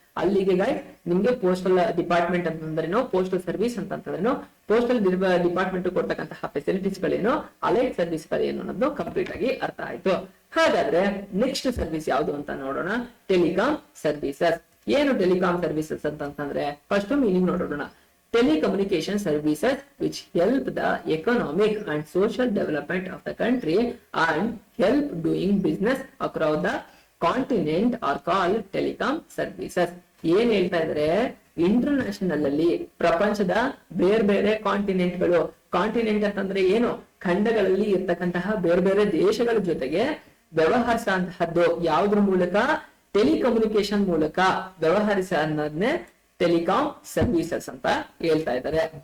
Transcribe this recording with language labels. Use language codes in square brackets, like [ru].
[kn] ಅಲ್ಲಿಗೆ ಗೈಸ್ ನಿಮ್ಗೆ postal department ಅಂತಂದ್ರೇನು, ಪೋಸ್ಟಲ್ ಸರ್ವಿಸ್ ಅಂತಂದ್ರೇನು, postal department ಕೊಡ್ತಕ್ಕಂತಹ facilities ಗಳೇನು, allied service ಗಳೇನು ಅನ್ನೋದು ಕಂಪ್ಲೀಟ್ ಆಗಿ ಅರ್ಥ ಆಯ್ತು. ಹಾಗಾದ್ರೆ ನೆಕ್ಸ್ಟ್ ಸರ್ವಿಸ್ ಯಾವುದು ಅಂತ ನೋಡೋಣ. Telecom services. ಏನು ಟೆಲಿಕಾಂ ಸರ್ವಿಸಸ್ ಅಂತಂದ್ರೆ ಫಸ್ಟ್ ಮೀನಿಂಗ್ ನೋಡೋಣ. [en] Telecommunication services which help the economic and social development of the country and help doing business across the continent are called telecom services. [kn] ಏನ್ ಹೇಳ್ತಾ ಇದ್ರೆ, international ಅಲ್ಲಿ ಪ್ರಪಂಚದ ಬೇರೆ ಬೇರೆ ಕಾಂಟಿನೆಂಟ್ಗಳು, ಕಾಂಟಿನೆಂಟ್ ಅಂತಂದ್ರೆ ಏನು, ಖಂಡಗಳಲ್ಲಿ ಇರ್ತಕ್ಕಂತಹ ಬೇರೆ ಬೇರೆ ದೇಶಗಳ ಜೊತೆಗೆ ವ್ಯವಹರಿಸುವಂತಹದ್ದು ಯಾವುದ್ರ ಮೂಲಕ, ಟೆಲಿಕಮ್ಯುನಿಕೇಶನ್ ಮೂಲಕ ವ್ಯವಹರಿಸ ಅನ್ನೋದನ್ನೇ ಟೆಲಿಕಾಂ ಸರ್ವಿಸಸ್ ಅಂತ ಹೇಳ್ತಾ ಇದ್ದಾರೆ.